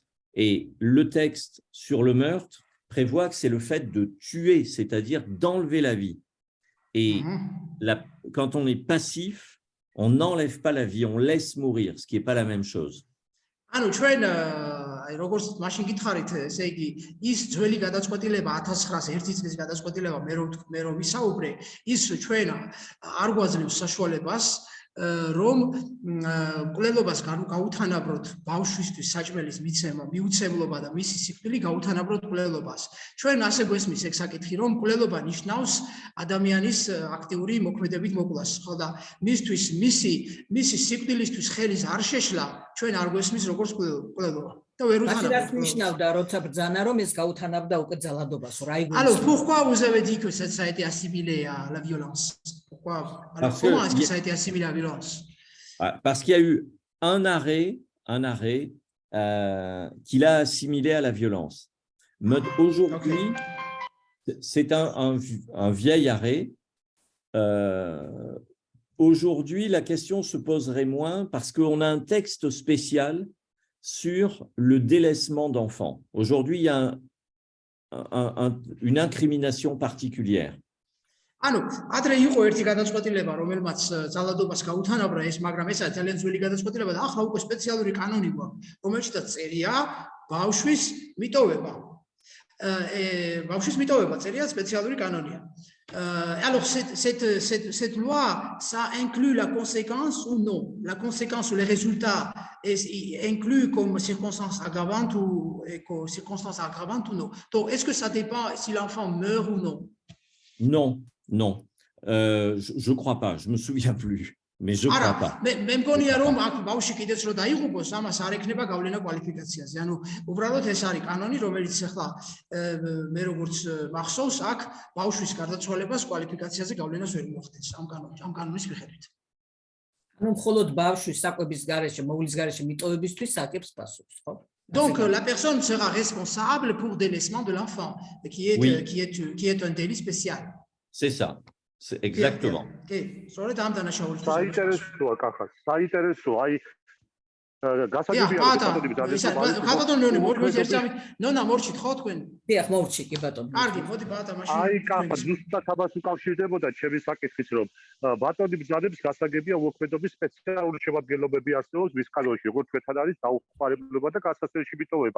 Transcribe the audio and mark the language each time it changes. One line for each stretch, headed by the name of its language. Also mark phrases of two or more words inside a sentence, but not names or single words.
French: Et le texte sur le meurtre prévoit que c'est le fait de tuer, c'est-à-dire d'enlever la vie. Et quand on est passif, on n'enlève pas la vie, on laisse mourir, ce qui n'est pas la même chose.
Georgian: როგორც მაშინ გითხარით, ესე იგი, ის ძველი გადაწყვეტილება 1901 წლის გადაწყვეტილება მე რომ ვისაუბრე, ის ჩვენ არ გვაძლევს საშუალებას რომ მკვლელობას გაუთანაბროთ ბავშვისთვის საჭმელის მიუცემლობა და მისი სიკვდილი გაუთანაბროთ მკვლელობას. ჩვენ ასე გვესმის ეგ საკითხი, რომ მკვლელობა ნიშნავს ადამიანის აქტიური მოქმედებით მოკვლას, ხო და მისთვის მისი სიკვდილისთვის ხელის არ შეშლა, ჩვენ არ გვესმის როგორც მკვლელობა. Რას ნიშნავდა, როცა ბრძანა რომ ეს გაუთანაბრდა უკვე ძალადობას, რა იგივე.
French: Alors pourquoi vous avez dit que ça a été assimilé à la violence? Pourquoi? Alors comment est-ce que ça a été assimilé à la violence? Parce qu'il y a eu un arrêt qu'il a assimilé à la violence. Aujourd'hui, c'est un vieil arrêt. Aujourd'hui, la question se poserait moins parce qu'on a un texte spécial sur le délaissement d'enfants. Aujourd'hui, il y a une incrimination particulière.
Georgian: ანუ ადრე იყო ერთი გადაწყვეტილება, რომელმაც ძალადობას გაუთანაბრა ეს, მაგრამ ესაა ძალიან ძველი გადაწყვეტილება და ახლა უკვე სპეციალური კანონი გვაქვს, რომელშიც წერია ბავშვის მიტოვება. ბავშვის მიტოვება წერია სპეციალური კანონია.
French: Alors cette loi, ça inclut la conséquence ou non? La conséquence ou les résultats inclus comme circonstance aggravante ou non? Donc est-ce que ça dépend si l'enfant meurt ou non? Non. Non, je ne crois pas, je ne me souviens plus, mais je ne crois pas.
Georgian: მე მგონია რომ აქ ბავშვი კიდეც რო დაიღუპოს, ამას არ ექნება გავლენა კვალიფიკაციაზე. ანუ უბრალოდ ეს არის კანონი, რომელიც ახლა მე როგორც მახსოვს, აქ ბავშვის გარდაცვალებას კვალიფიკაციაზე გავლენას ვერ მოხდენს ამ კანონის მიხედვით. ანუ მხოლოდ ბავშვის საკვების გარეშე, მოვლის გარეშე მიტოვებისთვის აკებს პასუხს, ხო?
French: Donc la personne sera responsable pour délaissement de l'enfant, qui est un délit spécial. C'est ça, c'est exactement.
Georgian: საინტერესოა კახა, საინტერესოა, აი გასაგებია ნონა მორჩით ხო თქვენ? დიახ, მორჩი კი ბატონო. კარგი, მოდი ბატა მაშინ. აი კახა, ზუსტად ამას უკავშირდებოდა ჩემი საკითხიც, რომ ბატონი ბრძანებს გასაგებია მოქმედობის სპეციალური შემადგენლობები არსებობს მის კანონში, როგორც ჩვენთან არის დაუხმარებლობა და გასასწრებში მიტოვება.